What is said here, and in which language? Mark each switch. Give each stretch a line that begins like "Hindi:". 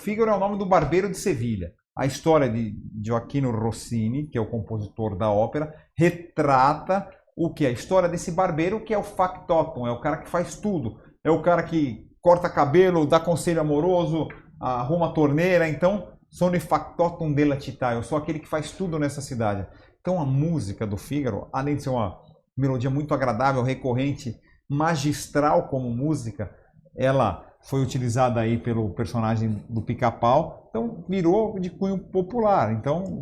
Portuguese: O Fígaro é o nome do barbeiro de Sevilha. A história de Gioacchino Rossini, que é o compositor da ópera, retrata o que? A história desse barbeiro, que é o factotum, é o cara que faz tudo. É o cara que corta cabelo, dá conselho amoroso, arruma a torneira. Então,
Italian: sono factotum della città.
Portuguese: Eu sou aquele que faz tudo nessa cidade. Então, a música do Fígaro, além de ser uma melodia muito agradável, recorrente, magistral como música, ela foi utilizada aí pelo personagem do Pica-Pau, então virou de cunho popular. Então,